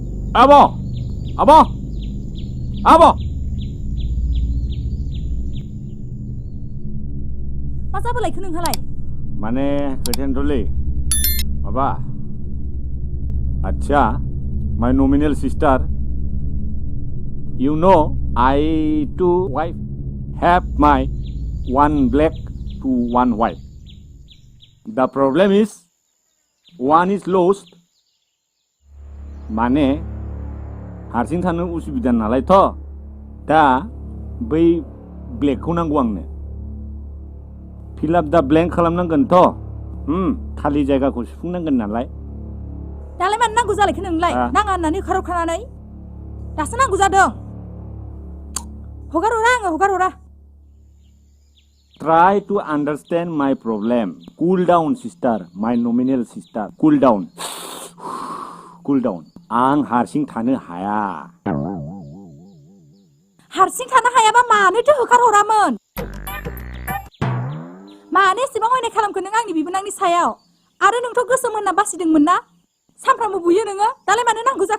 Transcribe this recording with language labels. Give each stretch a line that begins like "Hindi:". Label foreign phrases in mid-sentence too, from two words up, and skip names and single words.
Bodo: आब' आब' आब' मा जाबोलायखो नोंहालाय? माने खोथायानोथ'लै माबा आच्छा
English: my nominal sister you know I too wife have my one black to one white the problem is one is lost
Bodo: माने हारसिं थानो उसुबिदा नालायथ' दा बै ब्लेकखौ नांगौ आंनो फिल आप दा ब्लेंक खालामनांगोनथ' खालि जायगाखौ सुफुंनांगोन नालाय दालाय मानो नांगौ जालायखो नोंलाय नाङा होननानै होखारहरखानानै दासो नांगौ जादों हगार हरा आङो हगार हरा
English: Try to understand my problem. Cool down, sister. My nominal sister. Cool down. Cool down.
Bodo: आं हारसिं थानो हाया. हारसिं थानो हायाबा मानोथो होखारहरामोन? मानो एसेबां अयनाय खालामखो नों आंनि बिबोनांनि सायाव? आरो नोंथ' गोसोम होनना बासिदोंमोन ना? सानफ्रामबो बुयो नोङो? दालाय मानो नांगौ जाखो?